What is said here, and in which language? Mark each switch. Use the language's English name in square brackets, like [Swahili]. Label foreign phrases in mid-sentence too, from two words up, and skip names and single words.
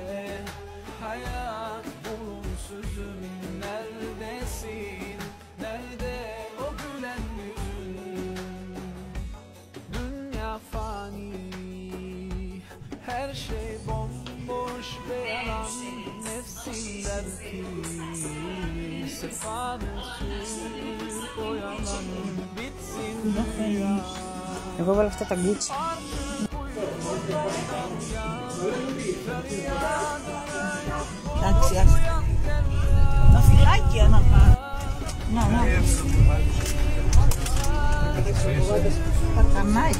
[Turkish] hayat bulumsuzum neredesin nerede o gülen yüzün dünya fani her şey bomboş ve yalan nefsin der ki sefanı sür o yalan bitsin dünya. [Greek] Εγώ έβαλα αυτά τα γκούτσι. Εντάξει, τα φυλάκια να πάρω. Να. Τα κανάλια.